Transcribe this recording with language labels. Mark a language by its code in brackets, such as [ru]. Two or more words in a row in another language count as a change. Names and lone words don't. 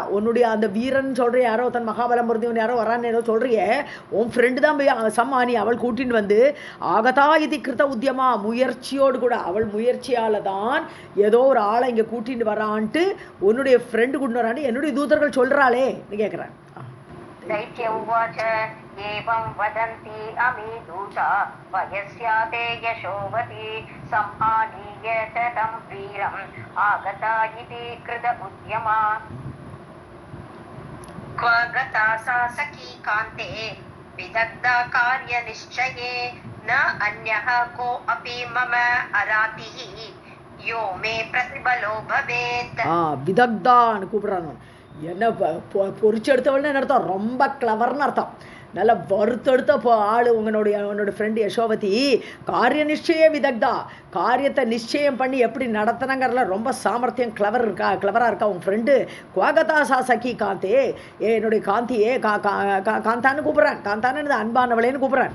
[ta] உன்னுடைய அந்த வீரன் சொல்கிற யாரோ தன் மகாபலம் பொருந்தியவன் யாரோ வரான்னு ஏதோ சொல்கிறிய, உன் ஃப்ரெண்டு தான் சம்மானி, அவள் கூட்டின்னு வந்து [sa] आगता इति कृत उद्यमा, [ta] முயற்சியோடு கூட அவள் முயற்சியால் தான் ஏதோ ஒரு ஆளை இங்கே கூட்டின்னு வரான்ட்டு உன்னுடைய ஃப்ரெண்டு கூட்டின்னு வரான்ட்டு என்னுடைய தூதர்கள் சொல்கிறாளேன்னு கேட்குறேன். [sa] दैत्य उवाच एवं वदन्ति अमी दूता वयस्याते यशोवती सम्मानीय च तं वीरम् आगता इति कृत उद्यमा क्व गता सा सखी कान्ते विदग्धा कार्यनिश्चये न अन्यः को अपि मम अरातिः यो मे प्रतिबलो भवेत्. [ta] विदग्धाன்னு கூப்பிடுறாங்க. என்ன பொறிச்செடுத்தவள்னு என்ன அர்த்தம்? ரொம்ப கிளவர்னு அர்த்தம். நல்லா வறுத்தெடுத்த ஆள் உன்னோட ஃப்ரெண்டு யசோவதி. [sa] कार्य निश्चय विदग्धा, [ta] காரியத்தை நிச்சயம் பண்ணி எப்படி நடத்தினங்கிறதுல ரொம்ப சாமர்த்தியம் கிளவராக இருக்கா உன் ஃப்ரெண்டு. [sa] क्वगता सा सखी कान्ते, [ta] என்னுடைய காந்தியே காந்தான்னு கூப்பிட்றேன், காந்தான்னு அன்பானவளேன்னு கூப்பிட்றேன்.